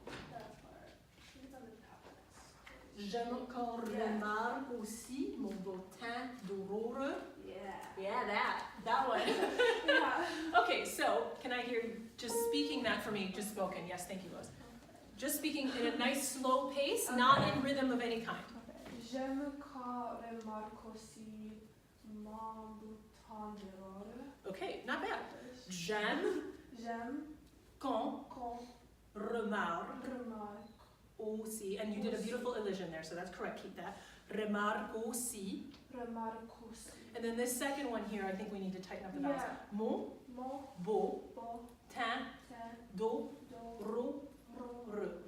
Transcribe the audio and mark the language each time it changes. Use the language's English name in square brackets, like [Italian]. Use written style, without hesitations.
[English] That part. I think it's on the top of this. [French] J'aime encore remarque aussi mon beau teint d'aurore. [English] Yeah. Yeah, that one. Yeah. Okay, so can I hear you just speaking that for me, just spoken? Yes, thank you, Lois. Just speaking in a nice slow pace, not in rhythm of any kind. [French] J'aime quand remarque aussi mon bouton d'aurore. [English] Okay, not bad. [French] J'aime quand remarque aussi, [English] and you did a beautiful elision there, so that's correct, keep that. [French] Remarque aussi. [English] And then this second one here, I think we need to tighten up the vowels. Yeah. [French] Mon, beau, teint, do, ro, re.